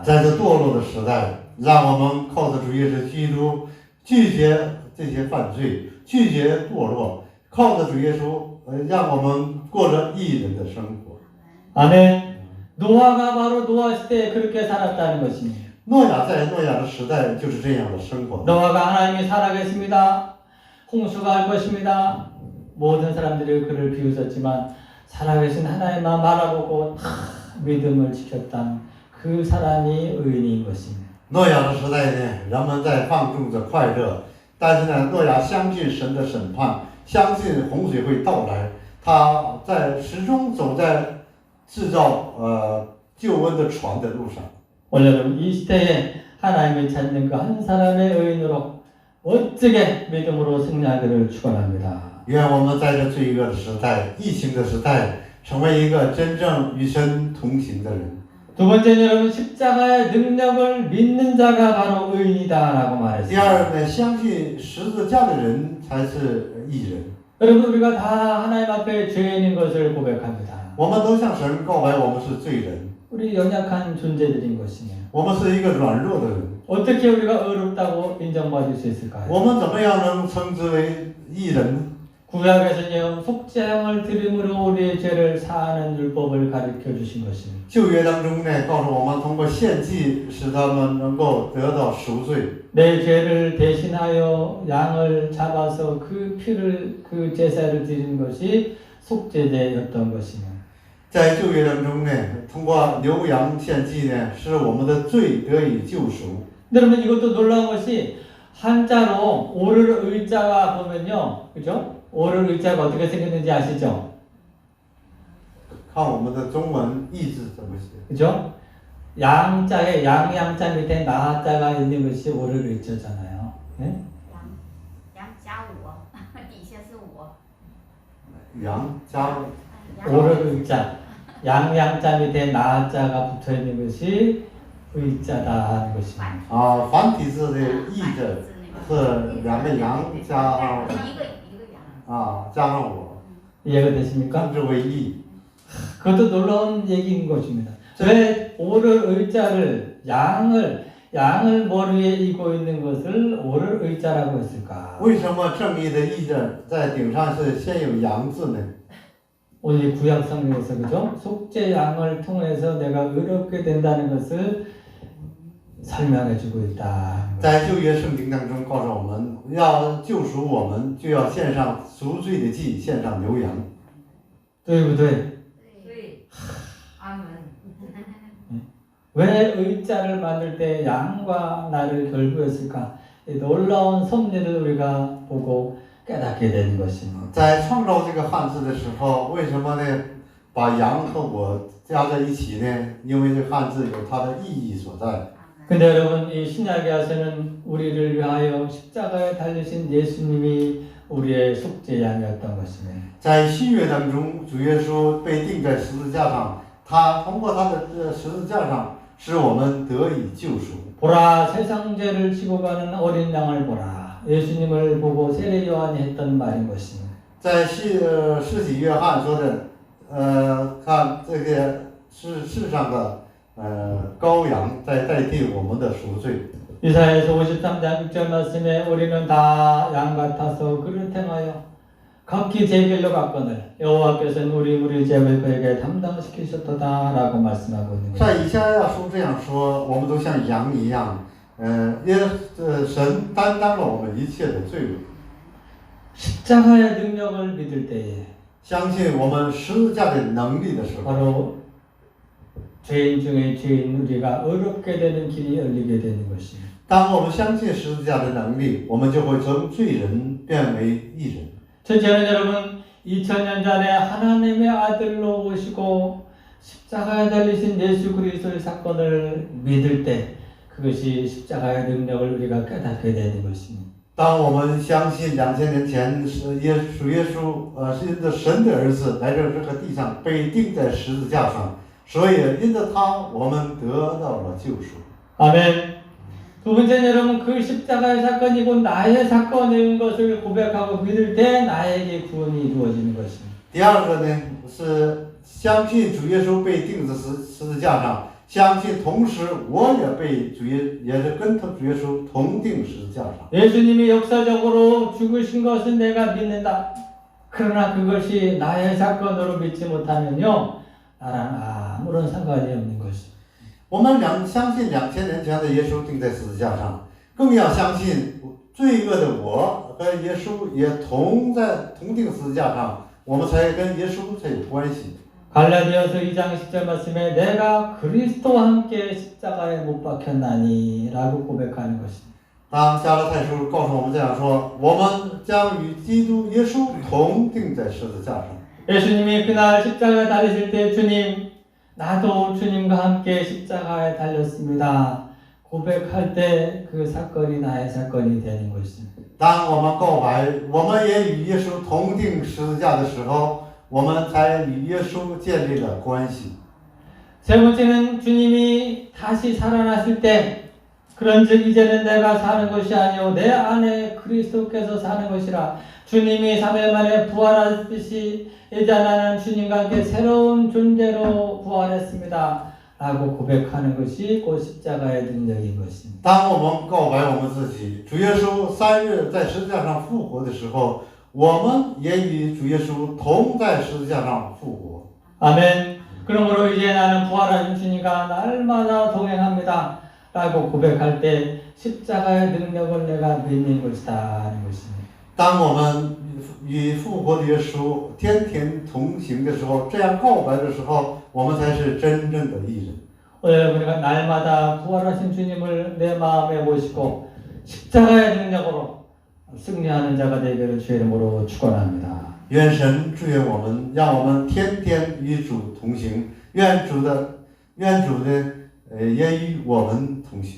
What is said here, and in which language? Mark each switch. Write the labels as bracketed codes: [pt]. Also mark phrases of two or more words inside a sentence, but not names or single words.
[zh] 在这堕落的时代，让我们靠着主耶稣基督拒绝这些犯罪，拒绝堕落，靠着主耶稣，让我们过着义人的生活。 [ko] 아멘. 노아가 바로 노아 시대에 그렇게 살았다는 것입니다. [zh] 诺亚在诺亚的时代就是这样的生活。 [ko] 노아가 하나님이 살아계십니다. 홍수가 할 것입니다. 모든 사람들이 그를 비웃었지만 살아계신 하나님만 바라보고 다 믿음을 지켰던 그 사람이 의인인 것입니다. [zh] 诺亚的时代呢，人们在放纵着快乐，但是呢，诺亚相信神的审判，相信洪水会到来，他在始终走在制造救恩的船的路上。 [ko] 오늘은 이 시대에 하나님을 찾는 그 한 사람의 의인으로 멋지게 믿음으로 승리하기를 축원합니다. [zh] 愿我们在这罪恶的时代、疫情的时代，成为一个真正与神同行的人。 [ko] 두 번째는 여러분 십자가의 능력을 믿는 자가 바로 의인이다라고 [zh] 第 [ko] 말했습니다. [zh] 二呢，相信十字架的人才是义人。 [ko] 여러분 우리가 다 하나님 앞에 죄인인 것을 고백합니다. [zh] 我们都向神告白，我们是罪人， [ko] 우리 연약한 존재들인 것이며 [zh] 我们是一个软弱的人。 [ko] 어떻게 우리가 의롭다고 인정받을 수 있을까요? [zh] 我们怎么样能称之为义人？ [ko] 구약에서는 속죄함을 드림으로 우리의 죄를 사하는 율법을 가르쳐 주신 것입니다. [zh] 旧约当中呢，告诉我们通过献祭使他们能够得到赎罪。 [ko] 내 죄를 대신하여 양을 잡아서 그 피를 그 제사를 드리는 것이 속죄제였던 것이며 [zh] 在旧约当中呢，通过牛羊献祭呢，使我们的罪得以救赎。 [ko] 여러분 이것도 놀라운 것이 한자로 오를 의자가 보면요, 그죠? 오를 의자가 어떻게 생겼는지 아시죠? [zh] 看我们的中文译字怎么写？ [ko] 그죠? 양자에 양자 밑에 나자가 있는 것이 오를 의자잖아요. 네? [zh] 羊加我，底下是我。羊加 [ko] 오를 의자, 양자 밑에 나자가 붙어 있는 것이 의자다 하는 것입니다. [zh] 繁体字的译字是两个羊加上一个羊。加上我， [ko] 이해가 되십니까? [zh] 称之为义。 [ko] 그것도 놀라운 얘기인 것입니다. 왜 오를 의자를 양을 머리에 이고 있는 것을 오를 의자라고 했을까? [zh] 为什么正义的义字在顶上是先有羊字呢？ [ko] 오늘 구약 성경에서 그죠? 속죄 양을 통해서 내가 의롭게 된다는 것을 설명해주고 있다. [zh] 在旧约圣经当中告诉我们，要救赎我们，就要献上赎罪的祭，献上牛羊。对不对? 对，阿门。 [ko] 왜 의자를 만들 때 양과 나를 결부했을까? 이 놀라운 섭리를 우리가 보고 깨닫게 되는 것입니다. [zh] 在创造这个汉字的时候，为什么呢？把羊和我加在一起呢？因为这汉字有它的意义所在。 [ko] 근데 여러분 이 신약에 와서는 우리를 위하여 십자가에 달리신 예수님이 우리의 속죄 양이었던 것입니다. [zh] 在新约当中，主耶稣被钉在十字架上，他通过他的十字架上，使我们得以救赎。 [ko] 보라 세상 죄를 지고 가는 어린 양을 보라. 예수님을 보고 세례 요한이 했던 말인 것입니다. [zh] 在施洗约翰说的，看这个世上的羔羊在代替我们的赎罪。 [ko] 이사야에서 53장 6절 말씀에 우리는 다 양 같아서 그를 행하여 각기 제 길로 갔거늘 여호와께서는 우리 죄를 그에게 담당시키셨도다라고 말씀하고 있는 [zh] 在 [ko] 것입니다. [zh] 以赛亚书这样说，我们都像羊一样，神担当了我们一切的罪恶。 [ko] 십자가의 능력을 믿을 때에 [zh] 相信我们十字架的能力的时候， [ko] 바로 죄인 중에 죄인 우리가 의롭게 되는 길이 열리게 되는 것입니다. [zh] 当我们相信十字架的能力，我们就会从罪人变为义人。 [ko] 저는 여러분 2000년 전에 하나님의 아들로 오시고 십자가에 달리신 예수 그리스도의 사건을 믿을 때 그것이 십자가의 능력을 우리가 깨닫게 되는 것입니다. [zh] 当我们相信2000年前主耶稣是因着神的儿子来到这个地上被钉在十字架上，所以因着他我们得到了救赎。 [ko] 아멘. 두 두 번째는 여러분 그 십자가의 사건이 곧 나의 사건인 것을 고백하고 믿을 때 나에게 구원이 이루어지는 것입니다. [zh] 第二个呢是相信主耶稣被钉在十字架上，相信同时我也被也是跟主耶稣同钉十字架上。 [ko] 예수님이 역사적으로 죽으신 것은 내가 믿는다. 그러나 그것이 나의 사건으로 믿지 못하면요, 나랑 아무런 상관이 없는 것입니다. [zh] 我们相信2000年前的耶稣钉在十字架上，更要相信罪恶的我和耶稣也同钉十字架上，我们才跟耶稣才有关系。 [ko] 갈라디아서 2장 10절 말씀에 내가 그리스도와 함께 십자가에 못 박혔나니 라고 고백하는 것입니다. [zh] 当加拉太书告诉我们这样说，我们将与基督耶稣同钉在十字架上。 [ko] 예수님이 그날 십자가에 달리실 때 주님, 나도 주님과 함께 십자가에 달렸습니다. 고백할 때 그 사건이 나의 사건이 되는 것입니다. [zh] 当我们告白，我们也与耶稣同钉十字架的时候，我们才与耶稣建立了关系。 [ko] 세 번째는 주님이 다시 살아나실 때 그런즉 이제는 내가 사는 것이 아니오 내 안에 그리스도께서 사는 것이라. 주님이 3일 만에 부활하듯이 이제 나는 주님과 함께 새로운 존재로 부활했습니다 라고 고백하는 것이 곧 십자가의 능력인 것입니다. [zh] 当我们告白我们自己，主耶稣3日在十字架上复活的时候，我们也与主耶稣同在十字架上复活。 [ko] 아멘. 그러므로 이제 나는 부활하신 주님과 날마다 동행합니다 라고 고백할 때 십자가의 능력을 내가 믿는 것이다 하는 것입니다. [zh] 当我们与复活的耶稣天天同行的时候，这样告白的时候，我们才是真正的义人。 [ko] 오늘 우리가 날마다 부활하신 주님을 내 마음에 모시고 십자가의 능력으로 승리하는 자가 되기를 주의 이름으로 축원합니다. [zh] 愿神祝愿我们，让我们天天与主同行。愿主呢，也与我们同行。